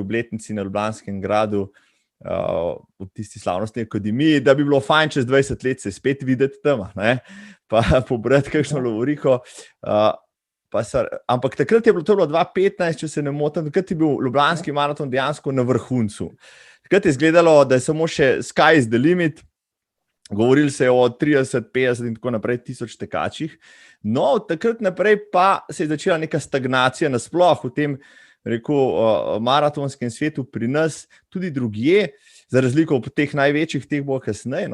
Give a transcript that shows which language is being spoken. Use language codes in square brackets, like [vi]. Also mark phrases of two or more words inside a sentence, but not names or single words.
[sl] obletnici na Ljubljanskem gradu v tisti slavnostni akademiji, da bi bilo fajn čez 20 let se spet videti tam, ne? Pa pobrati kakšno lovoriko. ampak takrat je bilo, to bilo 2015, če se ne motim, takrat je bil Ljubljanski maraton dejansko na vrhuncu. Takrat je izgledalo, da je samo še [en] sky is the limit, [sl] govorili se je o 30, 50 in tako naprej tisoč tekačih. No, takrat naprej pa se je začela neka stagnacija nasploh v tem, maratonskem svetu pri nas, tudi drugje, za razliko od teh največjih, teh bo kasneje.